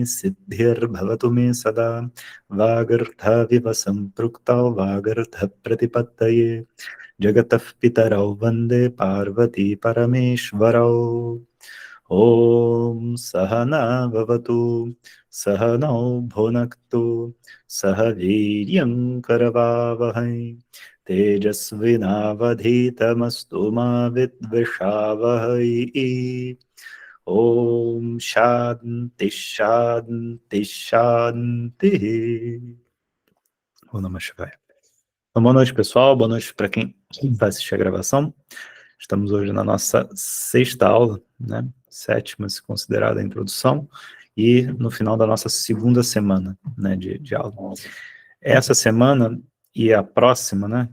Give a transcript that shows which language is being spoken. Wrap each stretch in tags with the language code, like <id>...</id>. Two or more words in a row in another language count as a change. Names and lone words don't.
<sa>सिद्धिर् भवतु मे सदा वागर्थ विवसं प्रुक्त वागर्थ प्रतिपत्तये जगतः पितरौ वन्दे पार्वती परमेश्वरौ ॐ सहना ववतु सहनौ भुनक्तु सहवीर्यं करवावहै तेजस्विनावधीतमस्तु मा विद्विषावहै. ॐ शान्ति शान्ति शान्ति. ॐ नमः शिवाय.</sa> <pt>Então, boa noite, pessoal. Boa noite para quem vai assistir a gravação. Estamos hoje na nossa sexta aula, né? Sétima, se considerada a introdução, e no final da nossa segunda semana, né, de aula. Essa semana e a próxima, né?</pt>